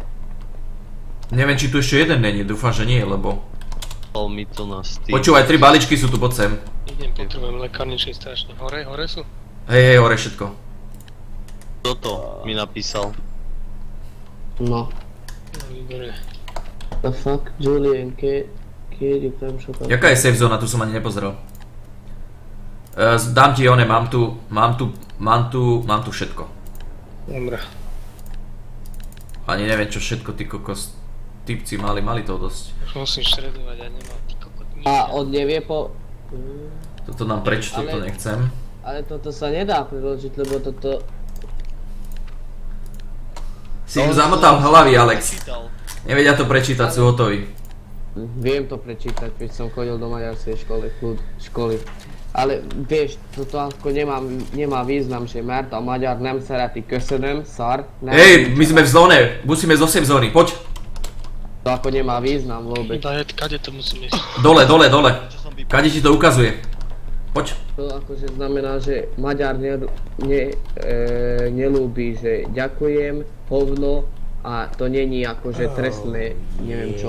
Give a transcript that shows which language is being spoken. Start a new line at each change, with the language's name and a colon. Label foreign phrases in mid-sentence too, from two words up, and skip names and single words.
Slovak: Neviem, či tu ešte jeden není, dúfam, že nie, lebo... Poslal mi to na Steam. Počúvaj, 3 baličky sú tu, poď sem. Idem, potrebujem lekárničky strašne. Hore sú? Hej, hore všetko. Toto mi napísal. No. No, výborné.
English: The fuck, Julian, kid?
Slovak: Kedy tam čo tam... Jaká je safe zóna? Tu som ani nepozeral. Dám ti one, mám tu všetko. Dobre. Ani neviem čo všetko, ty kokos. Typci mali toho dosť. Už musím štredovať, ja nemám ty kokot nič. A on nevie po... Toto nám preč, toto nechcem. Ale toto sa nedá preložiť, lebo toto... Si im zamotal hlavy, Alex. Čítal. Nevedia to prečítať, sú hotoví. Viem to prečítať, keď som chodil do maďarskej školy. Ale vieš, toto ako nemá význam, že
Hungarian: mert a magyar nem szereti köszönöm, szar.
Slovak: Hej, my sme v zóne, musíme zo safe zóny, poď. To ako nemá význam vôbec. Kade to musím ísť? Dole. Kade ti to ukazuje? Poď. To akože znamená, že Maďar nelúbi, že ďakujem, hovno a to není akože trestné, neviem čo.